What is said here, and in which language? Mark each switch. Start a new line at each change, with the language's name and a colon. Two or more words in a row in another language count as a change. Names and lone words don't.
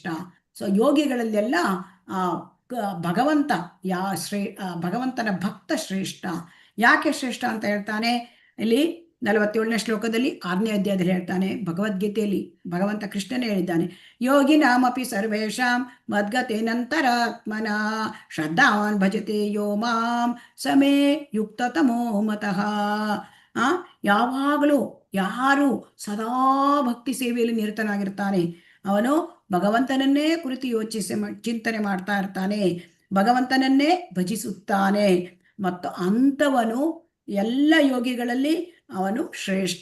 Kannada: ಸೊ ಯೋಗಿಗಳಲ್ಲೆಲ್ಲ ಭಗವಂತನ ಭಕ್ತ ಶ್ರೇಷ್ಠ. ಯಾಕೆ ಶ್ರೇಷ್ಠ ಅಂತ ಹೇಳ್ತಾನೆ ಇಲ್ಲಿ 47ನೇ ಶ್ಲೋಕದಲ್ಲಿ 6ನೇ ಅಧ್ಯಾಯದಲ್ಲಿ ಹೇಳ್ತಾನೆ. ಭಗವದ್ಗೀತೆಯಲ್ಲಿ ಭಗವಂತ ಕೃಷ್ಣನೇ ಹೇಳಿದ್ದಾನೆ,
Sanskrit: ಯೋಗಿನಾಮಪಿ ಸರ್ವೇಷಾಂ ಮದ್ಗತೇನಂತರಾತ್ಮನ ಶ್ರದ್ಧಾವಾನ್ ಭಜತೆ ಯೋ ಮಾಂ ಸಮೇ ಯುಕ್ತತಮೋ ಮತಃ.
Kannada: ಯಾವಾಗಲೂ ಯಾರು ಸದಾ ಭಕ್ತಿ ಸೇವೆಯಲ್ಲಿ ನಿರತನಾಗಿರ್ತಾನೆ ಅವನು ಭಗವಂತನನ್ನೇ ಕುರಿತು ಚಿಂತನೆ ಮಾಡ್ತಾ ಇರ್ತಾನೆ, ಭಗವಂತನನ್ನೇ ಭಜಿಸುತ್ತಾನೆ. ಮತ್ತು ಅಂಥವನು ಎಲ್ಲ ಯೋಗಿಗಳಲ್ಲಿ ಅವನು ಶ್ರೇಷ್ಠ.